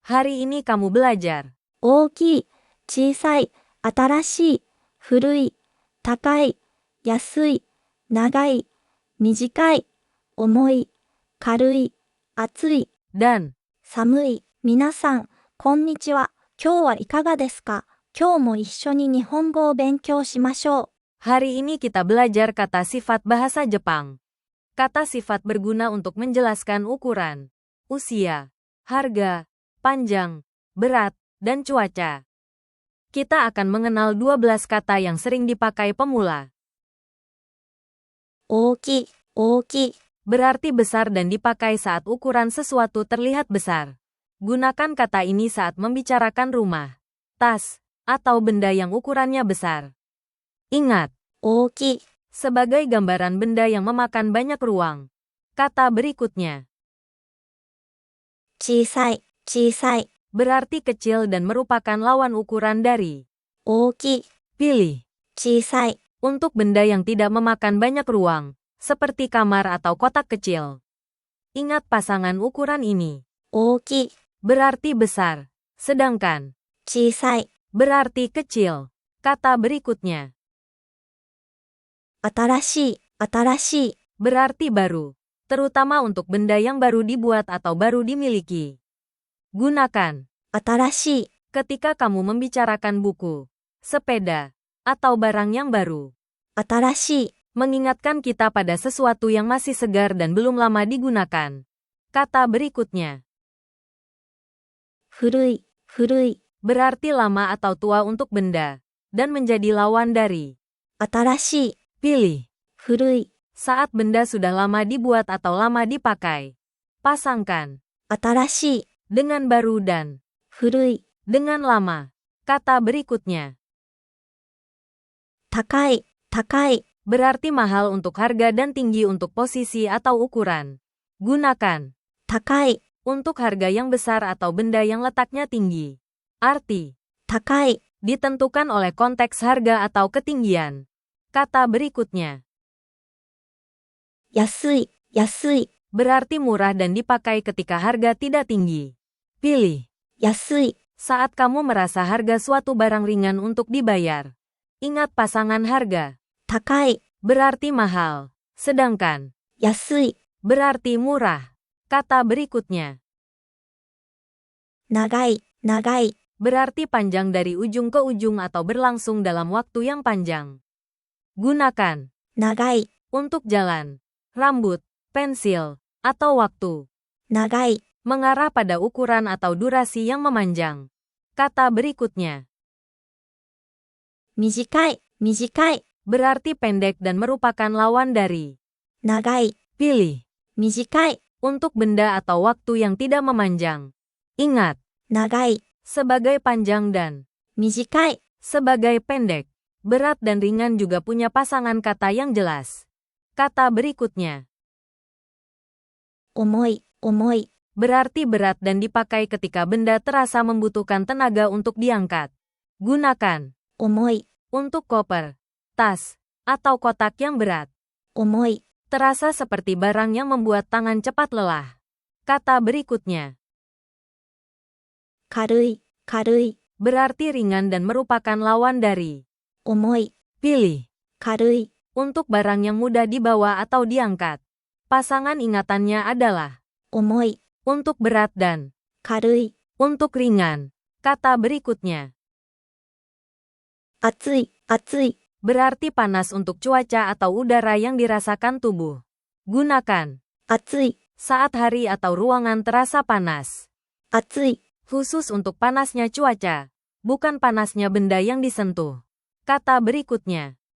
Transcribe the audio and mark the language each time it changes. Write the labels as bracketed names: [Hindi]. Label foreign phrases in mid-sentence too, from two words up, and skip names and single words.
[Indonesian] Hari ini kamu belajar [Japanese] 大きい、小さい、新しい、古い、高い、安い、長い、短い、重い、軽い、暑い、 [Indonesian] dan [Japanese] 寒い。皆さん、こんにちは。今日はいかがですか？今日も一緒に日本語を勉強しましょう。 [Indonesian] hari ini kita belajar kata sifat bahasa Jepang. Kata sifat berguna untuk menjelaskan ukuran, usia, harga, panjang, berat, dan cuaca. Kita akan mengenal 12 kata yang sering dipakai pemula. [Japanese] 大きい、大きい。 [Indonesian] Berarti besar dan dipakai saat ukuran sesuatu terlihat besar. Gunakan kata ini saat membicarakan rumah, tas, atau benda yang ukurannya besar. Ingat, [Japanese] 大きい。 [Indonesian] sebagai gambaran benda yang memakan banyak ruang. Kata berikutnya [Japanese] 小さい、小さい。 [Indonesian] berarti kecil dan merupakan lawan ukuran dari [Japanese] 大きい、 [Indonesian] pilih [Japanese] 小さい。 [Indonesian] untuk benda yang tidak memakan banyak ruang, seperti kamar atau kotak kecil. Ingat pasangan ukuran ini. [Japanese] 大きい、 [Indonesian] Berarti besar, sedangkan [Japanese] 小さい。 [Indonesian] berarti kecil. Kata berikutnya [Japanese] 新しい、新しい。 [Indonesian] berarti baru, terutama untuk benda yang baru dibuat atau baru dimiliki. Gunakan [Japanese] 新しい。 [Indonesian] ketika kamu membicarakan buku, sepeda, atau barang yang baru. [Japanese] 新しい。 [Indonesian] Mengingatkan kita pada sesuatu yang masih segar dan belum lama digunakan. Kata berikutnya [Japanese] 古い、古い。 [Indonesian] berarti lama atau tua untuk benda, dan menjadi lawan dari [Japanese] 新しい、 [Indonesian] pilih [Japanese] 古い。 [Indonesian] saat benda sudah lama dibuat atau lama dipakai. Pasangkan [Japanese] 新しい、 [Indonesian] dengan baru dan [Japanese] 古い。 [Indonesian] dengan lama. Kata berikutnya [Japanese] 高い、高い。 [Indonesian] berarti mahal untuk harga dan tinggi untuk posisi atau ukuran. Gunakan [Japanese] 高い、 [Indonesian] untuk harga yang besar atau benda yang letaknya tinggi. Arti [Japanese] 高い。 [Indonesian] ditentukan oleh konteks harga atau ketinggian. Kata berikutnya [Japanese] 安い、安い。 [Indonesian] berarti murah dan dipakai ketika harga tidak tinggi. Pilih [Japanese] 安い、 [Indonesian] saat kamu merasa harga suatu barang ringan untuk dibayar. Ingat pasangan harga [Japanese] 高い、 [Indonesian] berarti mahal, sedangkan [Japanese] 安い。 [Indonesian] berarti murah. Kata berikutnya [Japanese] 長い、長い。 [Indonesian] berarti panjang dari ujung ke ujung atau berlangsung dalam waktu yang panjang. Gunakan [Japanese] 長い、 [Indonesian] untuk jalan, rambut, pensil, atau waktu. [Japanese] 長い。 [Indonesian] Mengarah pada ukuran atau durasi yang memanjang. Kata berikutnya [Japanese] 短い、短い。 [Indonesian] berarti pendek dan merupakan lawan dari [Japanese] 長い、 [Indonesian] pilih [Japanese] 短い。 [Indonesian] untuk benda atau waktu yang tidak memanjang. Ingat, [Japanese] 長い、 [Indonesian] sebagai panjang dan [Japanese] 短い。 [Indonesian] sebagai pendek, berat dan ringan juga punya pasangan kata yang jelas. Kata berikutnya [Japanese] 重い、重い。 [Indonesian] berarti berat dan dipakai ketika benda terasa membutuhkan tenaga untuk diangkat. Gunakan [Japanese] 重い、 [Indonesian] untuk koper, tas, atau kotak yang berat. [Japanese] 重い。 [Indonesian] Terasa seperti barang yang membuat tangan cepat lelah. Kata berikutnya [Japanese] 軽い、軽い。 [Indonesian] berarti ringan dan merupakan lawan dari [Japanese] 重い、 [Indonesian] pilih [Japanese] 軽い。 [Indonesian] untuk barang yang mudah dibawa atau diangkat. Pasangan ingatannya adalah [Japanese] 重い、 [Indonesian] untuk berat dan [Japanese] 軽い。 [Indonesian] untuk ringan. Kata berikutnya [Japanese] 暑い、暑い。 [Indonesian] berarti panas untuk cuaca atau udara yang dirasakan tubuh. Gunakan [Japanese] 暑い、 [Indonesian] saat hari atau ruangan terasa panas. [Japanese] 暑い。 [Indonesian] Khusus untuk panasnya cuaca, bukan panasnya benda yang disentuh. Kata berikutnya